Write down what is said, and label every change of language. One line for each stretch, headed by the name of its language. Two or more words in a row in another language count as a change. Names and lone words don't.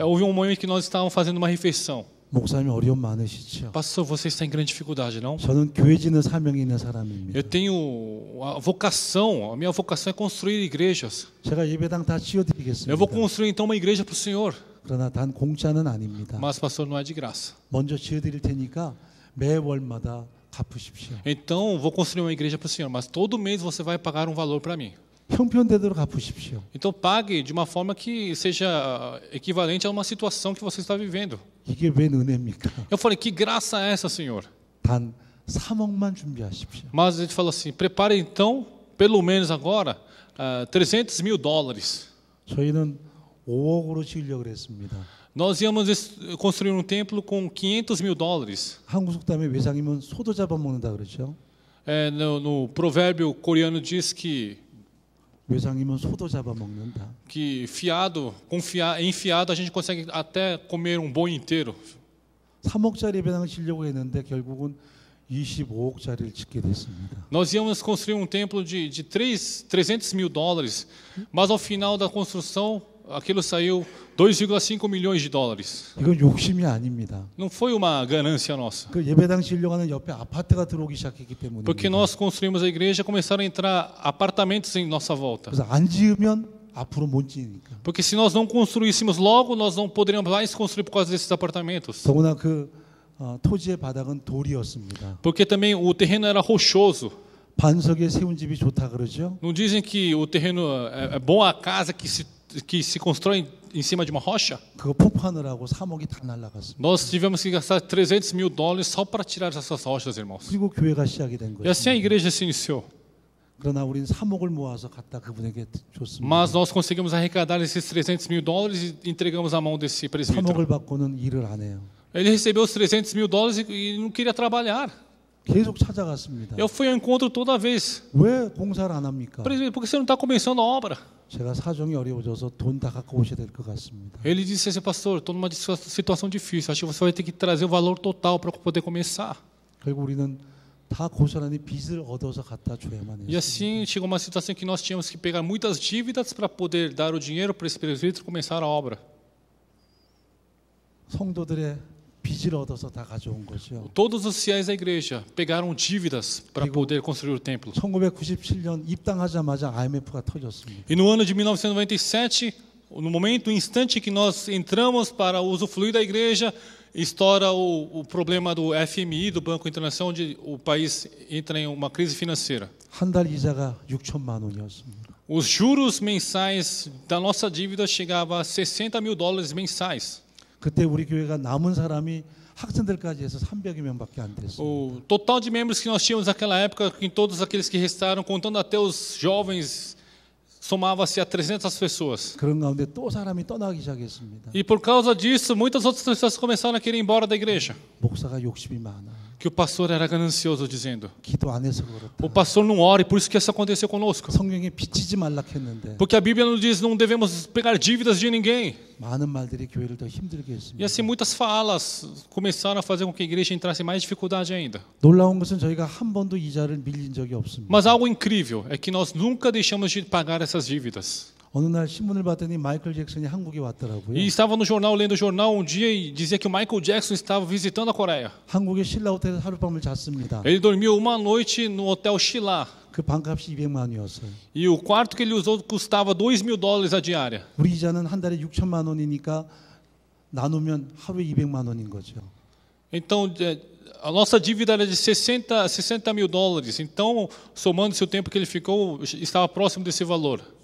Portuguese: Houve um momento que nós estávamos fazendo uma refeição.
Korean: 목사님 어려움 많으시죠?
Portuguese: Pastor, você está em grande dificuldade, não?
Korean: 저는 교회 짓는 사명이 있는 사람입니다.
Portuguese: Eu tenho a vocação, a minha vocação é construir igrejas.
Korean: 제가 예배당 다 지어드리겠습니다.
Portuguese: Eu vou construir então uma igreja para o Senhor.
Korean: 그러나 단 공짜는 아닙니다.
Portuguese: Mas, pastor, não é de graça.
Korean: 먼저 지어드릴 테니까 매월마다 갚으십시오.
Portuguese: Então, vou construir uma igreja para o Senhor, mas todo mês você vai pagar um valor para mim.
Korean: 형편대로 갚으십시오.
Portuguese: Então, pague de uma forma que seja equivalente a uma situação que você está vivendo.
Korean: 이게 웬 은혜입니까?
Portuguese: Eu falei, que graça é essa, Senhor?
Korean: 단 3억만 준비하십시오.
Portuguese: Mas ele falou assim, prepare então, pelo menos agora, $300 mil.
Korean: 저희는 5억으로 지으려고 그랬습니다.
Portuguese: Nós íamos construir um templo com $500 mil.
Korean: 한국 속담에 외상이면 소도 잡아먹는다 그러죠.
Portuguese: No provérbio coreano diz que
Korean: 외상이면 소도 잡아먹는다.
Portuguese: que enfiado a gente consegue até comer um boi inteiro.
Korean: 3억짜리 예배당을 지려고 했는데 결국은 25억짜리를 짓게 됐습니다.
Portuguese: Nós íamos construir um templo de 300 mil dólares, mas ao final da construção, aquilo saiu 2,5 milhões de dólares.
Korean: 이건 욕심이 아닙니다.
Portuguese: Não foi uma ganância nossa.
Korean: 그 예배당 지려고 하는 옆에 아파트가 들어오기 시작했기 때문입니다.
Portuguese: Porque nós construímos a igreja, começaram a entrar apartamentos em nossa volta.
Korean: 그래서 안 지으면 앞으로 못 지으니까.
Portuguese: Porque se nós não construíssemos logo, nós não poderíamos mais construir por causa desses apartamentos.
Korean: 더구나 그 토지의 바닥은 돌이었습니다.
Portuguese: Porque também o terreno era rochoso.
Korean: 반석에 세운 집이 좋다 그러죠?
Portuguese: Não dizem que o terreno é bom a casa que se constrói em cima de uma rocha?
Korean: 그거 폭파하느라고 3억이 다 날라갔습니다.
Portuguese: Nós tivemos que gastar 300 mil dólares só para tirar essas rochas, irmãos.
Korean: 그리고 교회가 시작이 된
Portuguese: E assim a
Korean: 거예요.
Portuguese: igreja se iniciou.
Korean: 그러나 우리는 3억을 모아서 갖다 그분에게 줬습니다.
Portuguese: Mas nós conseguimos arrecadar esses 300 mil dólares e entregamos à mão desse presbítero.
Korean: 3억을 받고는 일을 안 해요.
Portuguese: Ele recebeu os 300 mil dólares e não queria trabalhar.
Korean: 계속 찾아갔습니다.
Portuguese: Eu fui ao encontro toda vez.
Korean: 왜 공사를 안 합니까?
Portuguese: Presbítero, por que você não está começando a obra?
Korean: 제가 사정이 어려워져서 돈 다 갖고 오셔야 될 것 같습니다.
Portuguese: Ele disse assim, pastor, estou numa situação difícil. Acho que você vai ter que trazer o valor total para poder começar.
Korean: 결국 우리는 다 고스란히 빚을 얻어서 갖다 줘야만
Portuguese: E
Korean: 했습니다.
Portuguese: assim chegou uma situação que nós tínhamos que pegar muitas dívidas para poder dar o dinheiro para esse presbítero começar a obra.
Korean: 성도들의 빚을 얻어서 다 가져온 거죠.
Portuguese: Todos os fiéis da igreja pegaram dívidas para poder construir o templo.
Korean: 1997년 입당하자마자 IMF가 터졌습니다.
Portuguese: E no ano de 1997, no momento, no instante que nós entramos para usufruir da igreja, estoura o problema do FMI, do Banco Internacional, onde o país entra em uma crise financeira.
Korean: 한 달 이자가 6천만 원이었습니다.
Portuguese: Os juros mensais da nossa dívida chegavam a 60 mil dólares mensais.
Korean: 그때 우리 교회가 남은 사람이 학생들까지 해서 300여 명밖에 안 됐어요.
Portuguese: O total de membros que nós tínhamos naquela época, em todos aqueles que restaram, contando até os jovens, somava-se a 300 pessoas.
Korean: 그런 가운데 또 사람이 떠나기 시작했습니다.
Portuguese: E por causa disso, muitas outras pessoas começaram a querer ir embora da igreja.
Korean: 목사가 욕심이 많아.
Portuguese: Que o pastor era ganancioso, dizendo:
Korean: 기도 안 해서 그렇다.
Portuguese: o pastor não ora, e por isso que isso aconteceu conosco.
Korean: 성경에 빚지지 말라 했는데
Portuguese: Porque a Bíblia nos diz: não devemos pegar dívidas de ninguém.
Korean: 많은 말들이 교회를 더 힘들게
Portuguese: E
Korean: 했습니다.
Portuguese: assim muitas falas começaram a fazer com que a igreja entrasse em mais dificuldade ainda.
Korean: 놀라운 것은 저희가 한 번도 이자를 밀린 적이 없습니다.
Portuguese: Mas algo incrível é que nós nunca deixamos de pagar essas dívidas.
Korean: 어느 날 신문을 봤더니 마이클 잭슨이 한국에 왔더라고요.
Portuguese: E estava no jornal, lendo o jornal um dia e dizia que o Michael Jackson estava visitando a Coreia.
Korean: 한국의 신라 호텔에서 하룻밤을 잤습니다.
Portuguese: Ele dormiu uma noite no hotel Shilla.
Korean: 그 방값이 200만 원이었어요.
Portuguese: E o quarto que ele usou custava 2 mil dólares a diária.
Korean: 우리 이자는 한 달에 6천만 원이니까 나누면 하루에 200만 원인 거죠.
Portuguese: Então, a nossa dívida era de 60 mil dólares. Então, somando-se o tempo que ele ficou, estava próximo desse valor.